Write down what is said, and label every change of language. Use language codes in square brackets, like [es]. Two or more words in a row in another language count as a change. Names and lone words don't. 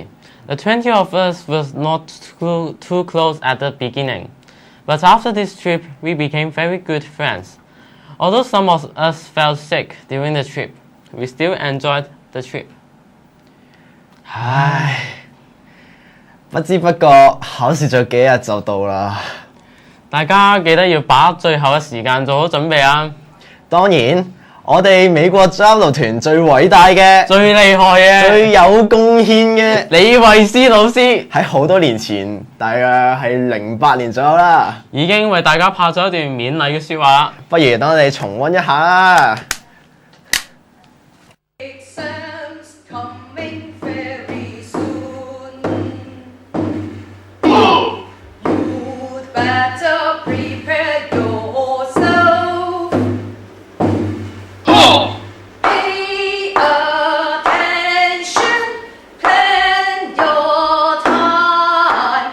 [en] The 20 of us was not too close at the beginning. But after this trip, we became very good friends. Although some of us felt sick during the trip, we still enjoyed the trip. [yue] 不知不覺考試咗幾日就到啦。大家記得要把握最後嘅時間做好準備啊！當然，我哋美國交流團最偉大嘅、最厲害嘅、最有貢獻嘅李慧詩老師喺好多年前，大約係08年左右啦，已經為大家拍咗一段勉勵嘅説話。不如等我哋重溫一下啦。 [en] Exams coming very soon. You'd better prepare yourself. Pay attention, plan your time.